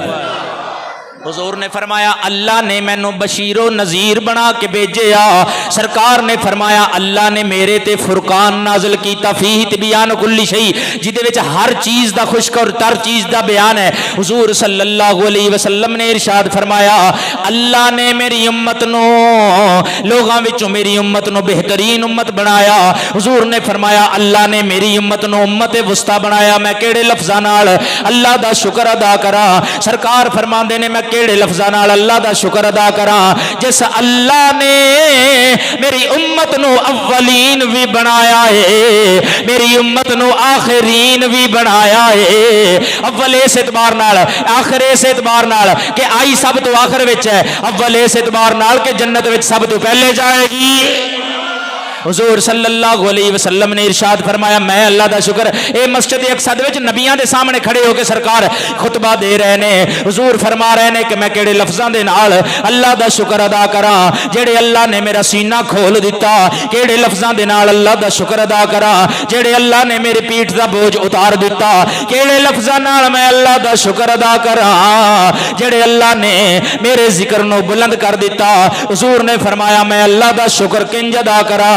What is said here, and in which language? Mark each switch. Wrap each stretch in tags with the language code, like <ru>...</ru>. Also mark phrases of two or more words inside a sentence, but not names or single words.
<pa>حضور نے فرمایا اللہ نے مینوں بشیر و نذیر بنا کے بھیجیا۔ سرکار نے فرمایا اللہ نے میرے تے فرقان نازل کیتا،</pa> <ar>فیہ تبیان کل شیء،</ar> <pa>جدے وچ ہر چیز دا خشک اور تر چیز دا بیان ہے۔ حضور</pa> <ar>صلی اللہ علیہ وسلم</ar> <pa>نے ارشاد فرمایا اللہ نے میری امت نو لوگاں وچوں میری امت نو بہترین امت بنایا۔ حضور نے فرمایا اللہ نے میری امت نو امت وسطی بنایا۔ میں کیڑے لفظاں نال اللہ دا شکر ادا کراں؟ سرکار فرماندے نے میں کیڑے لفظاں نال اللہ دا شکر ادا کراں؟ جس اللہ نے میری امت نو اولین بھی بنایا ہے، میری امت نو آخرین بھی بنایا ہے۔ اول اس اعتبار نال، آخر اس اعتبار نال کہ آئی سب تو آخر وچ ہے، اول اس اعتبار نال کہ جنت وچ سب تو پہلے جائے گی۔ حضور</pa> <ar>صلی اللہ علیہ وسلم</ar> <pa>نے ارشاد فرمایا میں اللہ دا شکر، اے مسجد اقصی وچ نبیاں دے سامنے کھڑے ہو کے سرکار خطبہ دے رہے نے، حضور فرما رہے نے کہ میں کیڑے لفظاں دے نال اللہ دا شکر ادا کراں جڑے اللہ نے میرا سینہ کھول دیتا، کیڑے لفظاں دے نال اللہ دا شکر ادا کراں جڑے اللہ نے میری پیٹھ دا بوجھ اتار دیتا، کیڑے لفظاں نال میں اللہ دا شکر ادا کراں جڑے اللہ نے میرے ذکر نو بلند کر دیتا۔ حضور نے فرمایا میں اللہ دا شکر کنج ادا کراں؟</pa>